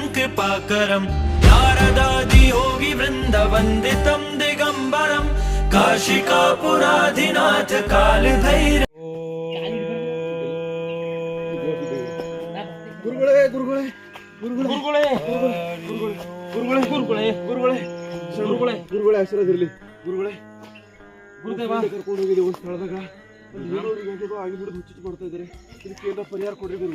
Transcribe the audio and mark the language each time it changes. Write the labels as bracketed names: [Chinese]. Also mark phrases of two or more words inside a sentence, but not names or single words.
[Sanskrit] कृपाकरं नारदादि योगी वृन्द वन्दितं दिगम्बरं काशी का पुराधिनाथ काल भैरव [Kannada] ಗುರುಗಳೇ ಗುರುಗಳೇ ಗುರುಗಳೇ ಗುರುಗಳೇ ಗುರುಗಳೇ ಗುರುಗಳೇ ಗುರುಗಳೇ ಗುರುಗಳೇ ಆಶೀರ್ವಾದಿರ್ಲಿ ಗುರುಗಳೇ ಗುರುದೇವ ಕರ್ಕೊಂಡು ಹೋಗಿದೆ ಒಂದು ಸ್ಥಳದಾಗ ಆಗಿಬಿಟ್ಟು ಹುಚ್ಚು ಮಾಡ್ತಾ ಇದ್ದಾರೆ ಇದಕ್ಕೆ ಏನೋ ಪರಿಹಾರ ಕೊಡ್ರಿ ಗುರುಗಳು.